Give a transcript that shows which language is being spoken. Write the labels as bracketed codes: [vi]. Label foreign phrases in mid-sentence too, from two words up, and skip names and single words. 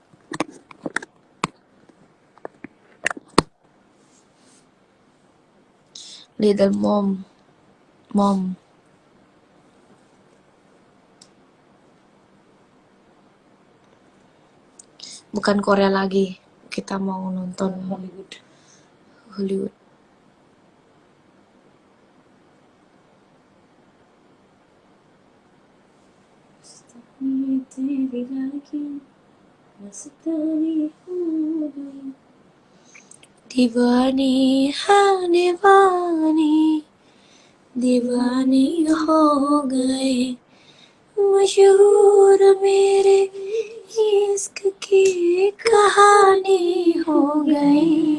[id] Little Mom. Bukan Korea lagi. Kita mau nonton Hollywood. [hi] दीवानी हाँ दीवानी हो गए मशहूर मेरे इश्क की कहानी हो गई